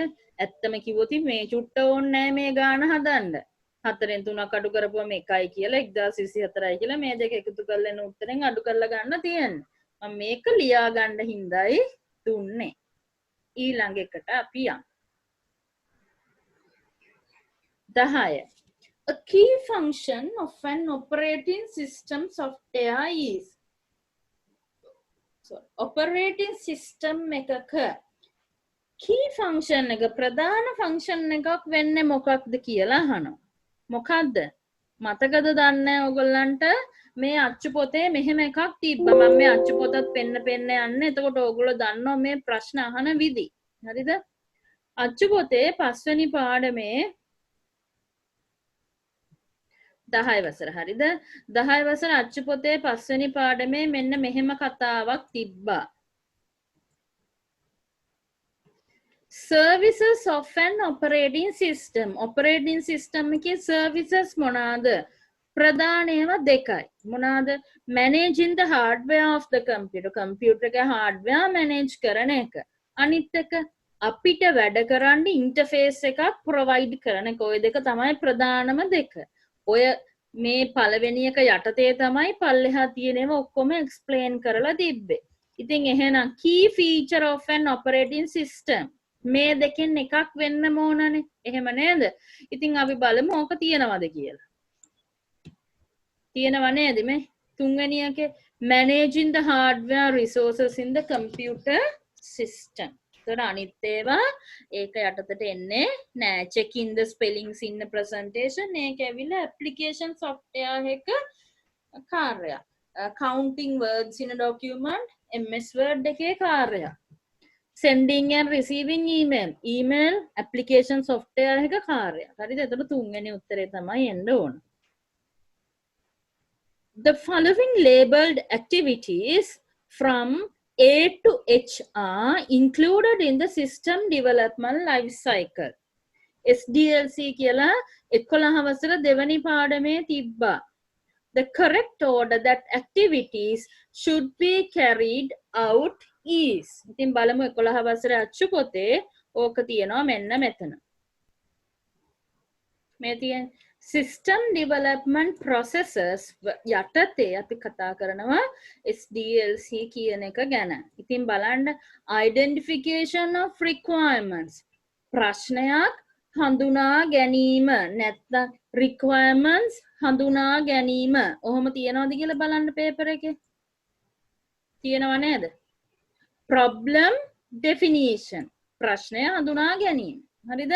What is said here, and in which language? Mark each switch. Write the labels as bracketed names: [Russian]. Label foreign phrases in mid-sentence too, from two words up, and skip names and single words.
[Sinhala] ඇත්තම කිව්වොත් මේ චුට්ට ඕනේ නැහැ මේ ගාන හදන්න. 4න් 3ක් අඩු කරපුවම 1යි කියලා 1024යි කියලා මේ දෙක එකතු කරලා එන උත්තරෙන් අඩු කරලා ගන්න තියෙන්නේ. මම මේක ලියා ගන්න හින්දායි දුන්නේ. ඊළඟ එකට අපි යමු. 10. [English] A key function of an operating system software is [Sinhala] operating system එකක key function එක ප්‍රධාන function එකක් වෙන්නේ මොකක්ද කියලා අහනවා. මොකද්ද? මතකද දන්නේ ඔයගොල්ලන්ට මේ අච්චු පොතේ මෙහෙම එකක් තිබ්බා. මම මේ අච්චු පොතත් පෙන්න යන්නේ. එතකොට ඕගොල්ලෝ දන්නවා මේ ප්‍රශ්න අහන විදි. හරිද? අච්චු පොතේ 5 වෙනි පාඩමේ 10 වසර. හරිද? 10 වසර අච්චු පොතේ 5 වෙනි පාඩමේ මෙන්න මෙහෙම කතාවක් තිබ්බා. [English] Services of an operating system. [Sinhala] Operating system එකේ services මොනවාද? ප්‍රධාන ඒවා දෙකයි. මොනවාද? [English] Managing the hardware of the computer. [Sinhala] computer එකේ hardware manage කරන එක. අනිත් එක අපිට වැඩ කරන්න interface එකක් provide කරන එක. ඔය දෙක තමයි ප්‍රධානම දෙක. ඔය මේ පළවෙනි එක යටතේ තමයි පල්ලෙහා තියෙනව ඔක්කොම explain කරලා තිබ්බේ. ඉතින් එහෙනම් [English] key feature of an operating system [Sinhala] මේ දෙකෙන් එකක් වෙන්න ඕනනේ. එහෙම නේද? ඉතින් අපි බලමු ඕක තියෙනවද කියලා. තියෙනව නේද මේ? තුන්වෙනි එකේ [English] managing the hardware resources in the computer system. [Sinhala] ඒතර අනිත් ඒවා ඒක යටතට එන්නේ නෑ. [English] checking the spellings in the presentation [Sinhala] ඒක ඇවිල්ලා [English] application software [Sinhala] එක කාර්යයක්. [English] counting words in a document MS Word [Sinhala] එකේ කාර්යයක්. [English] sending and receiving email application software [Sinhala] එක කාර්යයක්. හරිද? එතකොට තුන්වෙනි උත්තරේ තමයි එන්න ඕන. [English] The following labeled activities from A to H are included in the system development life cycle. [Sinhala] SDLC කියලා 11 වසර දෙවනි පාඩමේ තිබ්බා. [English] The correct order that activities should be carried out is. [Sinhala] ඉතින් බලමු 11 වසරේ අච්චු පොතේ ඕක තියෙනවා මෙන්න මෙතන. මේ තියෙන [English] system development processes [Sinhala] යටතේ අපි කතා කරනවා SDLC කියන එක ගැන. ඉතින් බලන්න [English] identification of requirements [Sinhala] ප්‍රශ්නයක් හඳුනා ගැනීම නැත්නම් requirements හඳුනා ගැනීම ඔහොම තියනවද කියලා බලන්න පේපර් එකේ. තියෙනව නේද? [English] problem definition [Sinhala] ප්‍රශ්නය හඳුනා ගැනීම. හරිද?